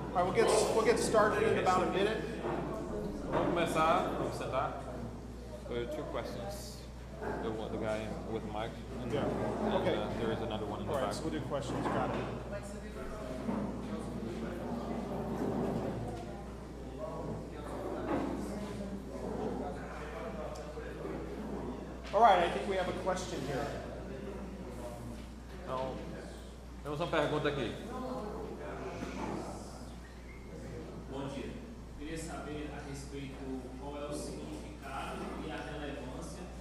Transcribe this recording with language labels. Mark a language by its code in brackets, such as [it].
[en] All right, we'll get started in about a minute. [pt] Vamos começar, vamos sentar. [en] There are two questions. The guy with the mic, and, Okay. there is another one in the All right, back. so we'll do questions. Got it. All right, I think we have a question here. [pt] Então, temos uma pergunta aqui. Bom dia. Queria saber a respeito qual é o significado e a relevância